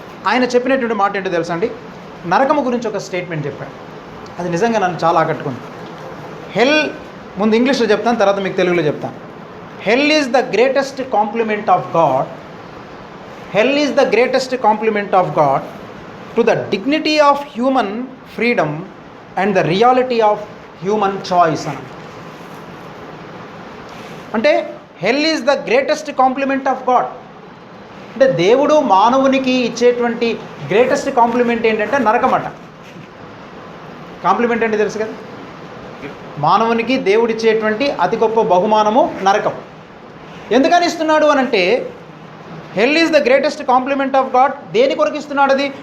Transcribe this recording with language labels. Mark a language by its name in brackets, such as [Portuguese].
[Telugu] ఆయన చెప్పినటువంటి మాట ఏంటో తెలుసా అండి? నరకము గురించి ఒక స్టేట్మెంట్ చెప్పాడు. అది నిజంగా నన్ను చాలా ఆకట్టుకుంది. హెల్, ముందు ఇంగ్లీష్లో చెప్తాను, తర్వాత మీకు తెలుగులో చెప్తాను. [English] Hell is the greatest compliment of God. Hell is the greatest compliment of God to the dignity of human freedom and the reality of human choice. అంటే hell is the greatest compliment of God. [Telugu] అంటే దేవుడు మానవునికి ఇచ్చేటువంటి greatest complement ఏంటంటే నరకమట. Complement అంటే తెలుసు కదా, మానవునికి దేవుడిచ్చేటువంటి అతి గొప్ప బహుమానము నరకం. ఎందుకని ఇస్తున్నాడు అనంటే, [English] Hell is the greatest compliment of God. [Telugu] దేని కొరకు ఇస్తున్నాడు అది?